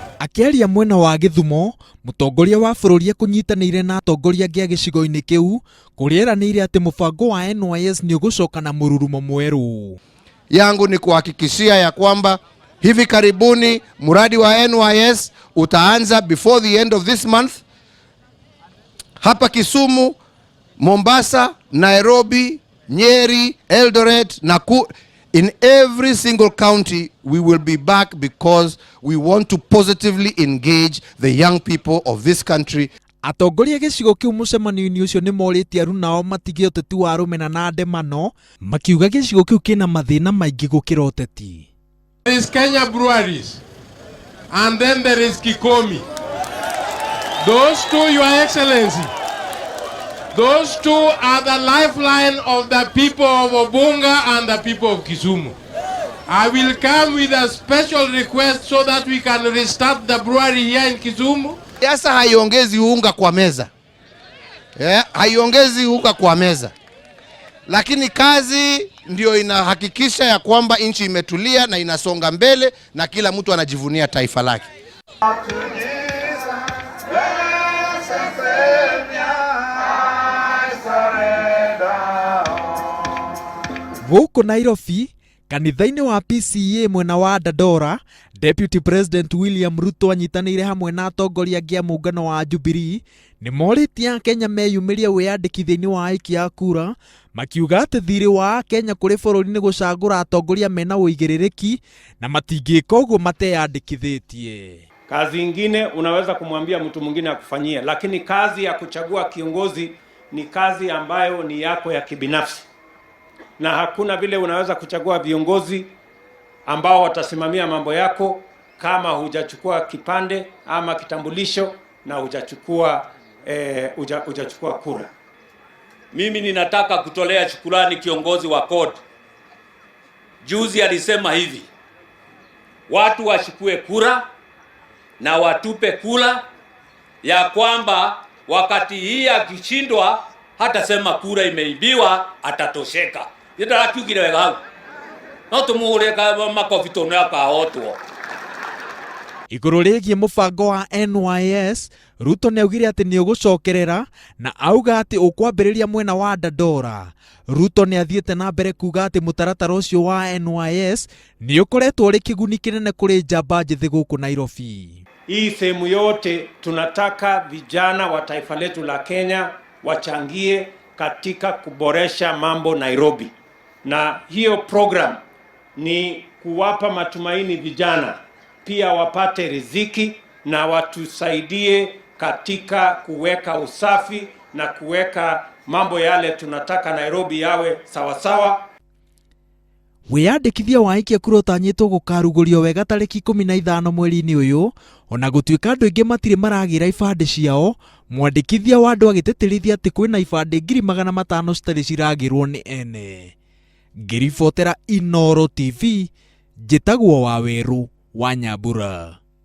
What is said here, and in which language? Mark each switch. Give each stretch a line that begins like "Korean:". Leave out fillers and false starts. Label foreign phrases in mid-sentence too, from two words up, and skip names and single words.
Kikuyu: Akiaria mwena wa Githumo, mutongoria wa bururi kunyitanire na atongoria angĩ a gĩcigo-inĩ kĩu kurieranĩire atĩ mũbango wa NYS ni ũgũcoka na mũrurumo mwerũ.
Swahili: Yangu ni kuhakikishia ya kwamba hivi karibuni mradi wa NYS utaanza
English: before the end of this month.
Swahili: Hapa Kisumu, Mombasa, Nairobi, Nyeri, Eldoret, Nakuru,
English: in every single county we will be back because we want to positively engage the young people of this country.
Kikuyu: Atongoria gĩcigo kĩu mũcemanio-inĩ ũcio nĩ morĩtie aruna ao matige ũteti wa rũmena na ndemano, makiuga gĩcigo kĩu kĩna mathĩna maingĩ gũkĩra ũteti.
English: There is Kenya Breweries and then there is Kikomi. Those two, Your Excellency, those two are the lifeline of the people of Obunga and the people of Kisumu. I will come with a special request so that we can restart the brewery here in Kisumu.
Swahili: Siasa haiongezi unga kwa meza. Haiongezi unga kwa meza. Lakini kazi ndio inahakikisha ya kwamba nchi imetulia na inasonga mbele na kila mtu anajivunia taifa lake.
Kikuyu: Huko Nairobi, kanitha-inĩ wa PCEA mwena wa Dandora,
English: Deputy President
Kikuyu: William Ruto anyitanĩire hamwe na atongoria angĩ a mũngano wa Jubilee nĩ morĩtie Kenya meyumĩrie wĩyandĩkithia-inĩ wa aikia a kura, makiuga atĩ thirĩ wa Kenya kũrĩ bũrũri nĩ gũcagũra atongoria mena ũigĩrĩrĩki na matingĩka ũguo mateyandĩkithĩtie.
Swahili: Kazi ingine unaweza kumwambia mtu mwingine akufanyie, lakini kazi ya kuchagua kiongozi ni kazi ambayo ni yako ya kibinafsi. Na hakuna vile unaweza kuchagua viongozi ambao watasimamia mambo yako kama hujachukua kipande ama kitambulisho na hujachukua kura. Mimi ninataka kutolea shukrani kiongozi wa CORD. Juzi alisema hivi, watu wachukue kura na watupe kura, ya kwamba wakati hii akishindwa hata sema kura imeibiwa atatosheka.
Kikuyu: Yenda akiugire wega hau. No tumuhure ka makofi tono yakahotwo. Igũrũ rĩgiĩ mũbango wa NYS, Ruto nĩaugire atĩ nĩ ũgũcokerera na auga atĩ ũkwambĩrĩria mwena wa Dandora. Ruto nĩathiĩte na mbere kuga atĩ mũtaratara ũcio wa NYS nĩ ũkoretwo ũrĩ kĩguni kĩnene kũrĩ njamba njĩthĩ gũkũ Nairobi.
Swahili: Hii sehemu yote tunataka vijana wa taifa letu la Kenya wachangie katika kuboresha mambo Nairobi. Na hiyo program ni kuwapa matumaini vijana pia wapate riziki na watusaidie katika kuweka usafi na kuweka mambo yale tunataka Nairobi yawe sawasawa.
Kikuyu: Wĩyandĩkithia wa aikia kura ũtanyĩtwo gũkarugũrio wega tarĩki 15 mweri-inĩ ũyũ, ona gũtuĩka andũ aingĩ matirĩ maragĩra ibandĩ ciao, mwandĩkithia wa andũ agĩtĩtĩrithia atĩ kwĩna ibandĩ 500,000 citarĩ ciragĩrwo nĩ ene. Ngĩribotera Inooro TV, njĩtagwo Waweru wa Nyambura.